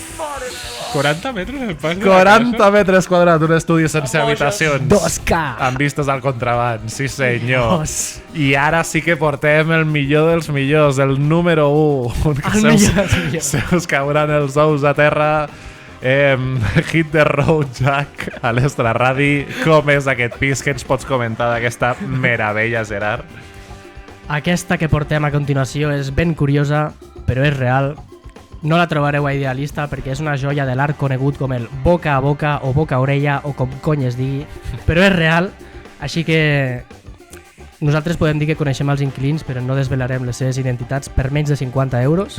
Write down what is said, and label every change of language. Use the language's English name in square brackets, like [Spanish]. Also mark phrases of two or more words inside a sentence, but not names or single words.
[Catalan] 40 metres el pas de la 40 casa? metres quadrats, un estudi sense habitacions. 2K! Amb vistes al contraband, sí senyor. Dos. I ara sí que portem el millor dels millors, el número 1. El millor dels millors. Se us cauran els ous a terra. Hit the road, Jack, a l'Extra Radi. Com és aquest pis? Què ens pots comentar d'aquesta meravella, Gerard? Aquesta que portem a continuació és ben curiosa, però és real. No la trobareu a Idealista perquè és una joia de l'art conegut com el boca a boca o boca a orella o com cony es digui, però és real, així que nosaltres podem dir que coneixem els inquilins, però no desvelarem les seves identitats per menys de 50 euros.